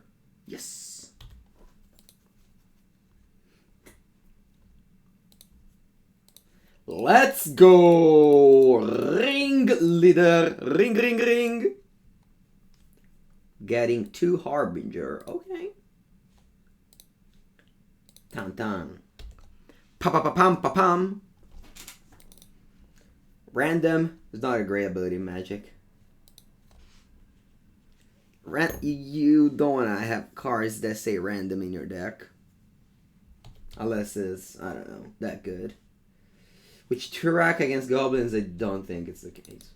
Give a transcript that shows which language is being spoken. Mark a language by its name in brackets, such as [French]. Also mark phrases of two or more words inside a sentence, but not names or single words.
[English] Yes. Let's go! Ringleader! Ring, ring, ring! Getting 2 Harbinger. Okay. Tan tan. Pa pa pa pam pa pam. Random is not a great ability in Magic. You don't want to have cards that say random in your deck. Unless it's, I don't know, that good. Which Turak against Goblins, I don't think it's the case.